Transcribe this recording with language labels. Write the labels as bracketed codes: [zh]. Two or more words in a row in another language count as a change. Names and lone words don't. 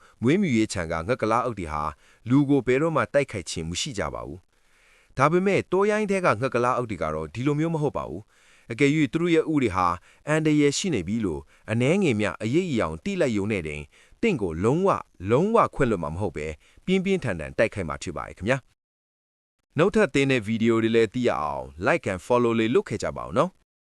[my] မွေးမြူရေးခြံကငှက်ကလာအုပ်တွေဟာလူကိုဘယ်တော့မှတိုက်ခိုက်ခြင်းမရှိကြပါဘူး။ဒါပေမဲ့တိုးရိုင်းတဲ့ကငှက်ကလာအုပ်တွေကတော့ဒီလိုမျိုးမဟုတ်ပါဘူးအကယ်၍သူတို့ရဲ့ဥတွေဟာအန်ဒရယ်ရှိနေပြီလို့အနှဲငယ်မြအရေးအယောင်တိလိုက်ယုံနဲ့တင်တင့်ကိုလုံးဝခွင့်လွှတ်မှာမဟုတ်ပဲပြင်းပြင်းထန်ထန်တိုက်ခိုက်မှာဖြစ်ပါရဲ့ခင်ဗျာနောက်ထပ်သင်တဲ့ဗီဒီယိုတွေလည်းသိရအောင် [en] like and follow [my] လေးလုပ်ခဲ့ကြပါဦးနော်